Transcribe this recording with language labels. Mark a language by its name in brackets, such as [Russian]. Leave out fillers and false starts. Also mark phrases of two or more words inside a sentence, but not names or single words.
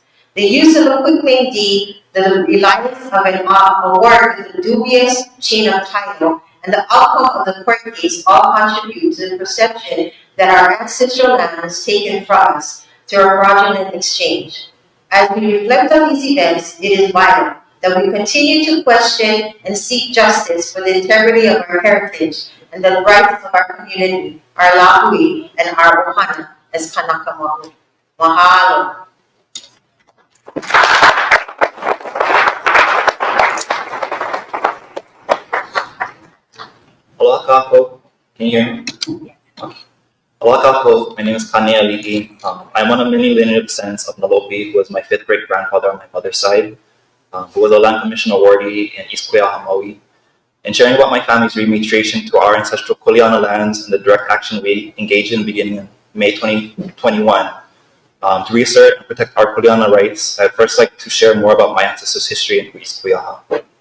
[English] The use of a quitclaim deed, the reliance of an award with a dubious chain of title, and the outcome of the court case all contribute to the perception that our ancestral land was taken from us through a fraudulent exchange. As we reflect on these events, it is vital that we continue to question and seek justice for the integrity of our heritage and the rights of our community, our lahui, and our ohana as [Hawaiian] Kānaka Maoli. [English] Mahalo. [Hawaiian] Aloha kākou. [English] Can you hear me? Okay. [Hawaiian] Aloha kākou. [English] My name is Kāne Aliʻi. I'm one of many lineage descendants of Nalopi, who was my 5th great-grandfather on my mother's side, who was a Land Commission awardee in East Maui. In sharing about my family's rematriation to our ancestral kuleana lands and the direct action we engaged in beginning in May 2021, to reassert and protect our kuleana rights, I'd first like to share more about my ancestors' history in East Kuiaha.